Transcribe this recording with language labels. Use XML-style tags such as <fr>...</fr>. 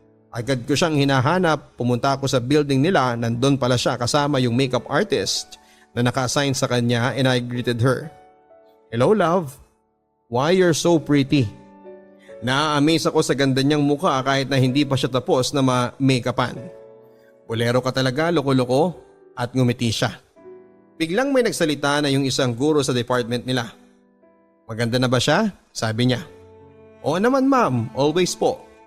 <tl>Agad ko siyang hinahanap, pumunta ako sa building nila, nandun pala siya kasama yung makeup artist na naka-assign sa kanya</tl> <en>and I greeted her. Hello love, why you're so pretty?</en> <tl>Na-amaze ako sa ganda niyang mukha kahit na hindi pa siya tapos na ma-makeupan. Bolero ka talaga, loko-loko, at ngumiti siya. Biglang may nagsalita na yung isang guro sa department nila. Maganda na ba siya? Sabi niya. Oo naman ma'am, always po.</tl>